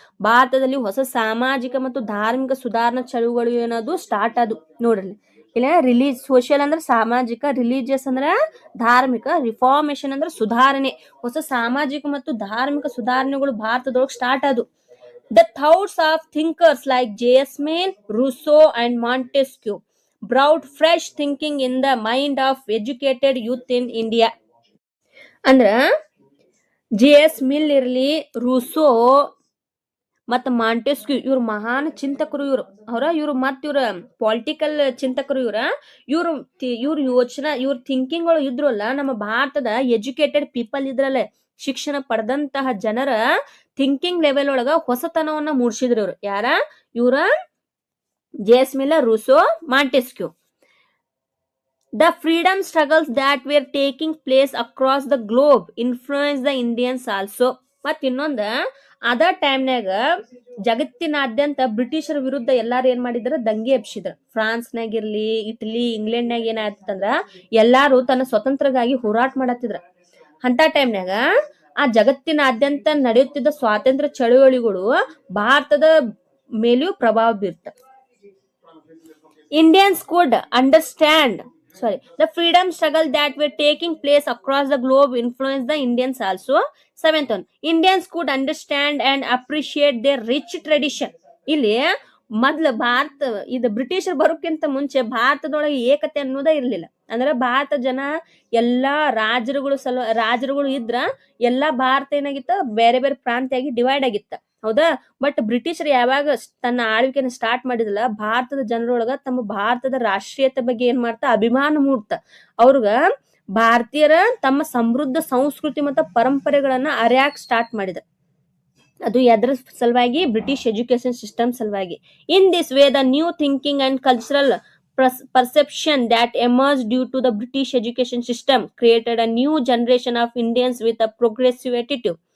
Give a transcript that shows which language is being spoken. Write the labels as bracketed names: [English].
[Kannada] ಭಾರತದಲ್ಲಿ ಹೊಸ ಸಾಮಾಜಿಕ ಮತ್ತು ಧಾರ್ಮಿಕ ಸುಧಾರಣಾ ಚಳುವಳಿ ಏನದು ಸ್ಟಾರ್ಟ್ ಆದವು. ನೋಡ್ರಿ ಇಲ್ಲ, ಸೋಷಿಯಲ್ ಅಂದ್ರೆ ಸಾಮಾಜಿಕ, ರಿಲಿಜಿಯಸ್ ಅಂದ್ರೆ ಧಾರ್ಮಿಕ, ರಿಫಾರ್ಮೇಶನ್ ಅಂದ್ರೆ ಸುಧಾರಣೆ. ಹೊಸ ಸಾಮಾಜಿಕ ಮತ್ತು ಧಾರ್ಮಿಕ ಸುಧಾರಣೆಗಳು ಭಾರತದೊಳಗೆ ಸ್ಟಾರ್ಟ್ ಆದವು. [English] The thoughts of thinkers like Jasmine, Rousseau and Montesquieu brought fresh thinking in the mind of educated youth in India. [Kannada] ಅಂದ್ರ ಜೆ.ಎಸ್. ಮಿಲ್ ಇರ್ಲಿ, ರೂಸೋ ಮತ್ತ ಮಾಂಟೆಸ್ಕ್ಯೂ ಇವ್ರ ಮಹಾನ್ ಚಿಂತಕರು. ಇವ್ರು ಪೊಲಿಟಿಕಲ್ ಚಿಂತಕರು. ಇವ್ರ ಯೋಚನಾ ಇವ್ರ ಥಿಂಕಿಂಗ್ ಗಳು ಇದ್ರಲ್ಲ, ನಮ್ಮ ಭಾರತದ ಎಜುಕೇಟೆಡ್ ಪೀಪಲ್ ಇದ್ರಲ್ಲ, ಶಿಕ್ಷಣ ಪಡೆದಂತಹ ಜನರ ಥಿಂಕಿಂಗ್ ಲೆವೆಲ್ ಒಳಗ ಹೊಸತನವನ್ನ ಮೂಡಿಸಿದ್ರು. ಇವ್ರ ಜೆ.ಎಸ್. Miller, Rousseau, Montesquieu. [English] The freedom struggles that were taking place across the globe influenced the Indians also. [Kannada] ಮತ್ ಇನ್ನೊಂದ ಅದ ಟೈಮ್ನಾಗ ಜಗತ್ತಿನಾದ್ಯಂತ ಬ್ರಿಟಿಷರ ವಿರುದ್ಧ ಎಲ್ಲಾರು ಏನ್ ಮಾಡಿದ್ರ ದಂಗೆ ಎಬ್ಸಿದ್ರ. ಫ್ರಾನ್ಸ್ನಾಗಿರ್ಲಿ, ಇಟಲಿ, ಇಂಗ್ಲೆಂಡ್ನಾಗ ಏನಾಯ್ತಂದ್ರ ಎಲ್ಲಾರು ತನ್ನ ಸ್ವತಂತ್ರಗಾಗಿ ಹೋರಾಟ ಮಾಡತ್ತಿದ್ರ. ಅಂತ ಟೈಮ್ನಾಗ ಆ ಜಗತ್ತಿನಾದ್ಯಂತ ನಡೆಯುತ್ತಿದ್ದ ಸ್ವಾತಂತ್ರ್ಯ ಚಳುವಳಿಗಳು ಭಾರತದ ಮೇಲೂ ಪ್ರಭಾವ ಬೀರ್ತ. [English] Indians could understand the freedom struggle that were taking place across the globe influenced the Indians also. 7th one, Indians could understand and appreciate their rich tradition. [Kannada] ಇಲ್ಲಿ ಮೊದ್ಲು ಇದು ಬ್ರಿಟಿಷರ್ ಬರೋಕ್ಕಿಂತ ಮುಂಚೆ ಭಾರತದೊಳಗೆ ಏಕತೆ ಅನ್ನೋದೇ ಇರ್ಲಿಲ್ಲ. ಅಂದ್ರೆ ಭಾರತ ಜನ ಎಲ್ಲಾ ರಾಜರುಗಳು ಇದ್ರ ಎಲ್ಲಾ ಭಾರತ ಏನಾಗಿತ್ತ, ಬೇರೆ ಬೇರೆ ಪ್ರಾಂತ್ಯಾಗಿ ಡಿವೈಡ್ ಆಗಿತ್ತ. ಹೌದಾ? ಬಟ್ ಬ್ರಿಟಿಷರು ಯಾವಾಗ ತನ್ನ ಆಳ್ವಿಕೆನ ಸ್ಟಾರ್ಟ್ ಮಾಡಿದಲ್ಲ, ಭಾರತದ ಜನರೊಳಗ ತಮ್ಮ ಭಾರತದ ರಾಷ್ಟ್ರೀಯತೆ ಬಗ್ಗೆ ಏನ್ ಮಾಡ್ತಾ ಅಭಿಮಾನ ಮೂಡ್ತ. ಅವ್ರಗ ಭಾರತೀಯರ ತಮ್ಮ ಸಮೃದ್ಧ ಸಂಸ್ಕೃತಿ ಮತ್ತು ಪರಂಪರೆಗಳನ್ನ ಅರಿಯಾಕ್ ಸ್ಟಾರ್ಟ್ ಮಾಡಿದ. ಅದು ಎದ್ರ ಸಲುವಾಗಿ? ಬ್ರಿಟಿಷ್ ಎಜುಕೇಶನ್ ಸಿಸ್ಟಮ್ ಸಲುವಾಗಿ. [English] In this way the new thinking and cultural perception that emerged due to the British education system created a new generation of Indians with a progressive attitude.